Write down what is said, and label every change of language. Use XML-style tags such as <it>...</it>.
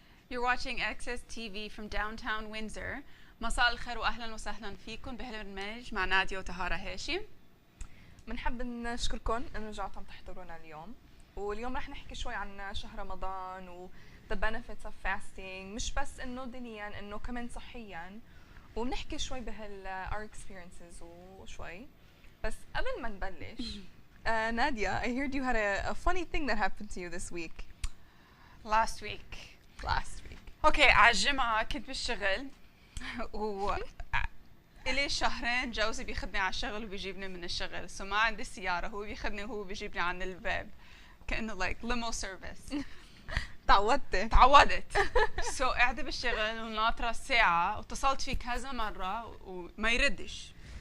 <en>You're watching Access TV from downtown Windsor.</en> <ar>مساء الخير واهلا وسهلا فيكم بهالبرنامج مع نادية وطهارة هاشم. بنحب نشكركم انه رجعتوا تحضرونا اليوم، واليوم رح نحكي شوي عن شهر رمضان و</ar> <en>the benefits of fasting،</en> <ar>مش بس انه دينيا انه كمان صحيا، وبنحكي شوي</ar> <en>our experiences</en> <ar>وشوي. بس قبل ما نبلش نادية,</ar> <en>I heard you had a funny thing that happened to you this week. Last week. Okay,</en> <ar>على الجمعة كنت بالشغل و إلي شهرين جوزي بياخذني على الشغل وبيجيبني من الشغل، سو ما عندي سيارة، هو بياخذني وهو بيجيبني عن الباب كأنه</ar> <en>like limo service.</en> <ar>تعودت. سو قاعدة بالشغل وناطرة الساعة واتصلت فيه كذا مرة وما يردش.</ar>